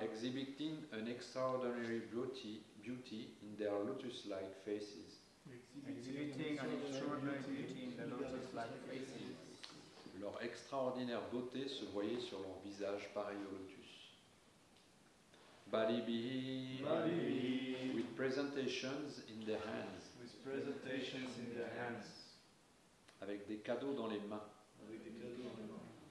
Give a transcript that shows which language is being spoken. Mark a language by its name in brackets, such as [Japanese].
[English] exhibiting an extraordinary beauty in their lotus-like faces. exhibiting an extraordinary beauty in the lotus-like faces. [French] Leur extraordinaire beauté se voyait sur leur visage pareil au lotus. [Sanskrit] Balibihi, Balibihi, [English] with presentations in their hands, with presentations in their hands, [French] avec des cadeaux dans les mains. avec des cadeaux dans les mains.